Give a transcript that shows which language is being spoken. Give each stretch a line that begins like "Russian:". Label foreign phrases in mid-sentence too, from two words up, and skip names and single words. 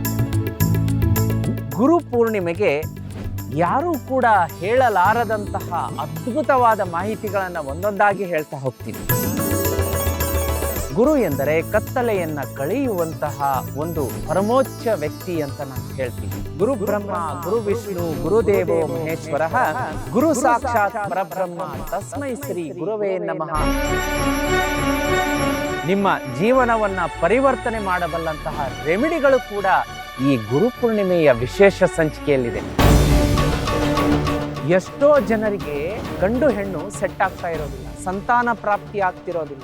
Kannada: ಗುರು ಪೂರ್ಣಿಮೆಗೆ ಯಾರೂ ಕೂಡ ಹೇಳಲಾರದಂತಹ ಅದ್ಭುತವಾದ ಮಾಹಿತಿಗಳನ್ನು ಒಂದೊಂದಾಗಿ ಹೇಳ್ತಾ ಹೋಗ್ತೀನಿ. ಗುರು ಎಂದರೆ ಕತ್ತಲೆಯನ್ನ ಕಳೆಯುವಂತಹ ಒಂದು ಪರಮೋಚ್ಚ ವ್ಯಕ್ತಿ ಅಂತ ನಾನು ಹೇಳ್ತೀನಿ.
Sanskrit: ಗುರು ಬ್ರಹ್ಮ, ಗುರು ವಿಷ್ಣು, ಗುರುದೇವೋ ಮಹೇಶ್ವರ, ಗುರು ಸಾಕ್ಷಾತ್ ಪರಬ್ರಹ್ಮ, ತಸ್ಮೈ ಶ್ರೀ ಗುರವೇ ನಮಃ.
Kannada: ನಿಮ್ಮ ಜೀವನವನ್ನ ಪರಿವರ್ತನೆ ಮಾಡಬಲ್ಲಂತಹ ರೆಮಿಡಿಗಳು ಕೂಡ ಈ ಗುರು ಪೂರ್ಣಿಮೆಯ ವಿಶೇಷ ಸಂಚಿಕೆಯಲ್ಲಿದೆ. ಎಷ್ಟೋ ಜನರಿಗೆ ಗಂಡು ಹೆಣ್ಣು ಸೆಟ್ ಆಗ್ತಾ ಇರೋದಿಲ್ಲ, ಸಂತಾನ ಪ್ರಾಪ್ತಿ ಆಗ್ತಿರೋದಿಲ್ಲ.